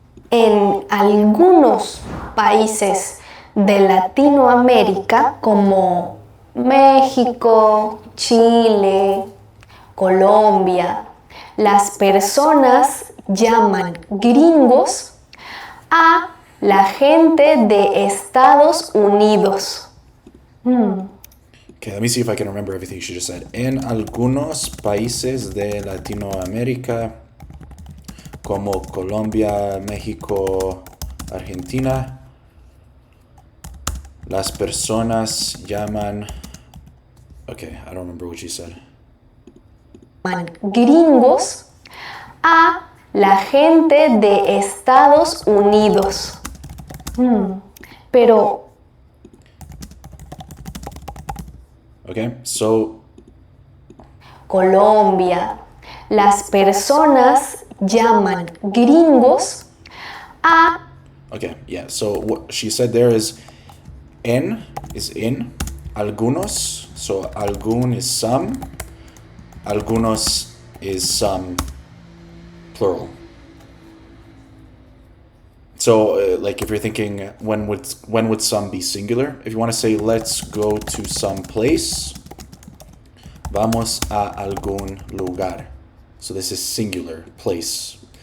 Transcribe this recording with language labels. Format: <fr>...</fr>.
<es>En algunos países de Latinoamérica como México, Chile, Colombia, las personas llaman gringos a la gente de Estados Unidos.</es> <en>Okay, let me see if I can remember everything she just said.</en> <es>En algunos países de Latinoamérica, como Colombia, México, Argentina, las personas llaman...</es> <en>Okay, I don't remember what she said.</en> <es>Llaman gringos a la gente de Estados Unidos. Pero</es> <en>Okay, so</en> <es>Colombia, las personas llaman gringos a...</es> <en>okay, yeah. So what she said there is en is in, algunos. So algún is some, algunos is some, plural. So like if you're thinking when would some be singular? If you want to say let's go to some place,</en> <es>vamos a algún lugar.</es> <en>So this is singular, place.</en>